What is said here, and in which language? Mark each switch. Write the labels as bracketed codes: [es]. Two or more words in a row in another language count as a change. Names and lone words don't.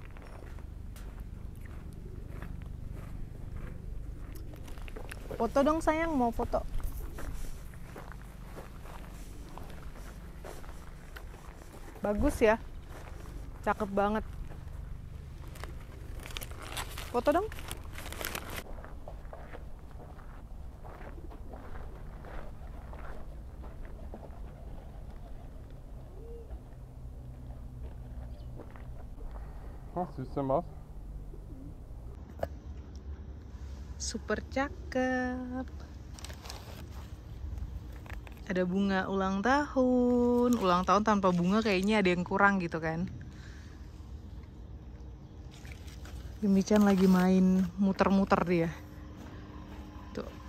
[id] Foto dong sayang, mau foto. Bagus ya. Cakep banget. Foto dong. [de] Oh, süße Maus. [id] Super cakep. Ada bunga ulang tahun. Ulang tahun tanpa bunga kayaknya ada yang kurang gitu kan. Yumi-chan lagi main muter-muter dia. Tuh.